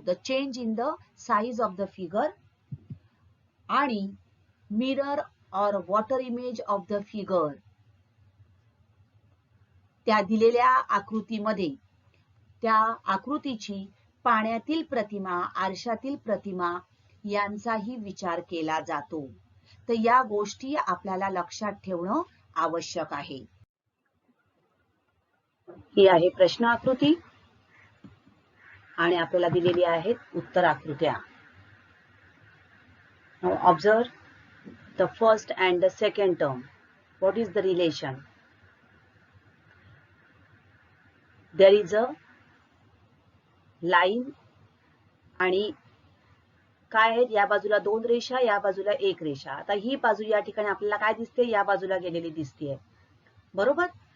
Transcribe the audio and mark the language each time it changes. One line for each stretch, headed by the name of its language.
English: The change in the size of the figure.
Marathi: आणि
English: mirror or water image of the figure,
Marathi: त्या दिलेल्या आकृतीमध्ये त्या आकृतीची पाण्यातील प्रतिमा, आरशातील प्रतिमा यांचाही विचार केला जातो. तर या गोष्टी आपल्याला लक्षात ठेवणं आवश्यक आहे. ही आहे प्रश्न आकृती आणि आपल्याला दिलेली आहेत उत्तर आकृत्या.
English: Now observe the first and the second term. What is the relation? There is a line
Marathi: आणि काय आहेत, या बाजूला दोन रेषा, या बाजूला एक रेषा. आता ही बाजू या ठिकाणी आपल्याला काय दिसते, या बाजूला गेलेली दिसते, बरोबर.